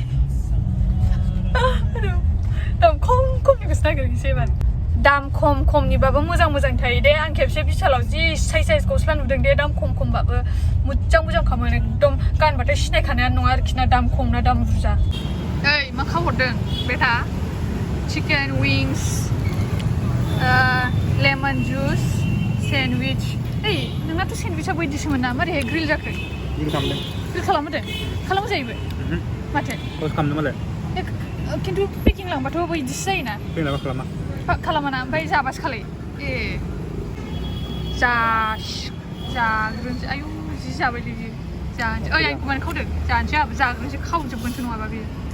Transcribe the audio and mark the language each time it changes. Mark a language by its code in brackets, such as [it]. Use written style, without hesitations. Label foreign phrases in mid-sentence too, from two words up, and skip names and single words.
[brx] दाम खमनिखौसो नागिरहैनोसै एबार दाम खमनिबाबो मोजां थायो दे आं खेबसे बिशालाव जि साइज गस्ला नुदों दे दाम खमबाबो मोजां खामोन एकदम गानबाथाय सिनायखानायानो नङा आरोखि ना दाम खम ना दाम बुरजा ओइ मा खावहरदों बेटा [en] chicken wings lemon juice sandwich [brx] hey नोंनाथ' sandwicha बायदिसोमोन ना मारैहाय ग्रिल जाखो ग्रिल खालामदों ग्रिल खालामो जाहैबाय माथो पस्ट खालामदों मालाय खिन्थु पेकिं लांबाथ' बिदिसो जायोना पेकिं लांबा खालामाना ओमफ्राय जाबासो खालाय ए जाग्रोनोसै आयु जि जाबायलै बियो जानोसै ओइ आंखौ मानो खावदों जानोसै आहाबो जाग्रोनोसै खावजोबगोनसो नङाबा बियो